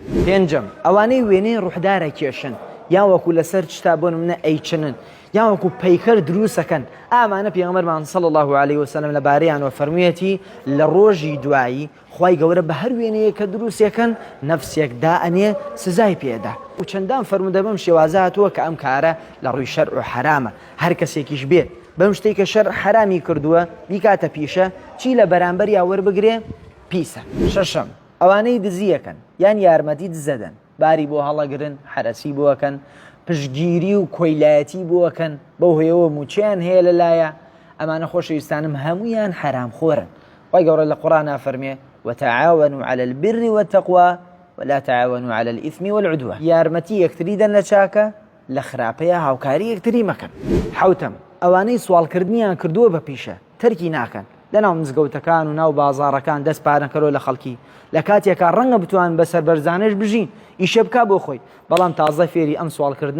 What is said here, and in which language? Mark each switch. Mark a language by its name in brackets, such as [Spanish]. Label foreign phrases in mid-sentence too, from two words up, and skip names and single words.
[Central Kurdish] پێنجەم ئەوانەی وێنەی ڕوحدارە کێشن یان وەکو لەسەر چتا بۆ نمونە ئەیچنن یان وەکو پەیکەر دروستەکەن ئامانە پێغەمبەرمان [Arabic] صلی الله علیه وسلم [Central Kurdish] لەبارەیانەوە فەرموویەتی لە ڕۆژی دوایی خوای گەورە بە هەر وێنەیە کە دروستێکن نەفسێک دائەنێ سزای پێدا و چەندان فەرمودە بەم شێوازە هاتووە کە ئەم کارە لە ڕووی شەرع و حرامە هەر کەسێکیش بێت بەم شتێک کە شەرع حرامی کردووە بیکاتە پیشە چی لە بەرامبەریا وەربگرێ پیسە. شەشەم ئەوانەی دزیەکەن یان یارمەتی دزەدەن باری بۆ هەڵەگرن حرەسی بۆەکەن پشگیری و کۆیلایەتی بۆەکەن بەو هۆیەوە موچیان هەیە لەلایە ئەمانە خۆشەویستانم هەمویان حرام خۆرن. وای گەورە لە قورئانە فەرمێ [Arabic] وتعاونوا على البر والتقوى ولا تعاونوا على الإثم والعدوان [Central Kurdish] یارمەتی یەکتری دەن لە چاکە لە خراپەیە هاوکاری یەکتری مەکەن. حوتەم ئەوانەی سوالکردنیان کردووە بە پیشە تەرکی ناکەن لەناو مزگەوتەکان و ناو بازاڕەکان دەست پارەکەرۆ لە خەڵکی لە کاتێکا ڕەنگە بتوان بەسەر بەرزانش بژین ئیشە بکا بۆ خۆی بەڵام تازە فێری ئەم سوالکردنە